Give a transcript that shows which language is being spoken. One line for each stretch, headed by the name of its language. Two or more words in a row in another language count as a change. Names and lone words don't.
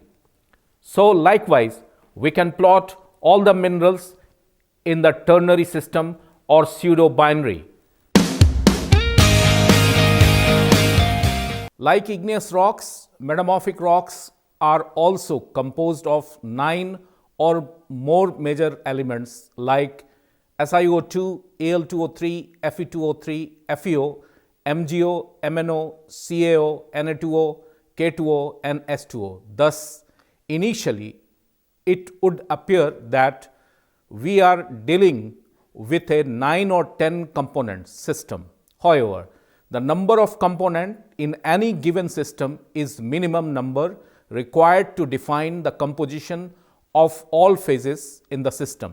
English: So likewise, we can plot all the minerals in the ternary system or pseudo-binary. Like igneous rocks, metamorphic rocks are also composed of 9 or more major elements like SiO2, AL2O3, Fe2O3, FeO, MGO, MnO, CAO, Na2O, K2O and S2O. Thus, initially, it would appear that we are dealing with a 9 or 10 component system. However, the number of components in any given system is minimum number required to define the composition of all phases in the system.